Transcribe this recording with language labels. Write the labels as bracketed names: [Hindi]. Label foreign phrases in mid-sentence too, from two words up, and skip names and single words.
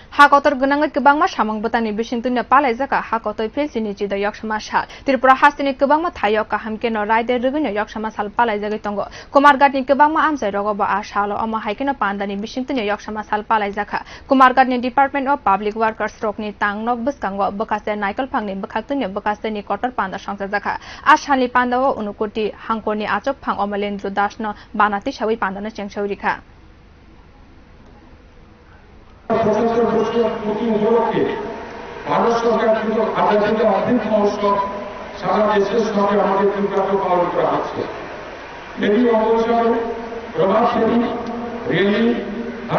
[Kok Borok] Hakotor gunang kebangma samang botani bisingtunya palai jaka hakotoi filsini chida yaksama sal Tripura hasini kebangma thayok kaham keno raide rugunya yaksama sal palai jagai tongo Kumargatni kebangma amsai rogoba asalo ama haikeno pandani bisingtunya yaksama sal palai jaka Kumargatni Department of Public Workers rokni tangnok buskango bekase naikal phangni bekhaktunya bekaseni kotor panda sangsa jaka asali pandawo unukoti hangkoni achok phang Omalendro dasno banati sawi pandana chengsaurika [Bangla] উপলক্ষে ভারত সরকার কিন্তু আজাদিত অমৃত মহোৎসব সারা দেশের সঙ্গে আমাদের দুর্গাকে পালন করা হচ্ছে এই অবসরে প্রভাত ফেরি রেলি হর